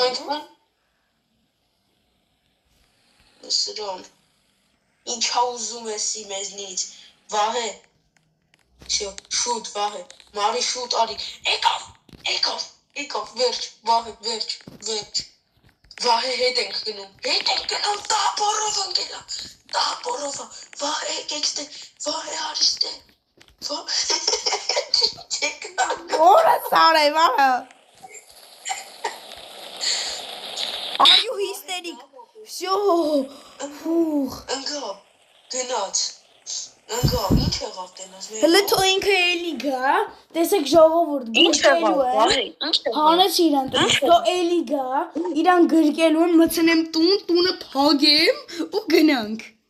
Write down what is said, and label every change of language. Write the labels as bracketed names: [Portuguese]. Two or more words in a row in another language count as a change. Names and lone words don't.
[Armenian] ենք տուն։ Սրան, ինչա ուզում եսի մեզնից, Վահե, շուտ Վահե, մարի շուտ արի, եկավ, վերջ, Վահե, վերջ, Վահե հետ ենք գնում, տապորով ընկելա, տապորովը, Վահե եկեք ստեղ, Վահե արի ստեղ, Որը սարե, վարը։ [English] Are you hysteric? [Russian] Всё. Ֆուխ։ [Armenian] ընգավ, գնաց, ընգավ, ինչ եղավ տենաս մեր։ Հələ թո ինքը էլի գա, տեսեք ժողովուրդ, գրկելու է։ Հանեց իրան տնից, թո էլի գա, իրան գրկելու եմ, մցնեմ տունը փագեմ ու գնանք։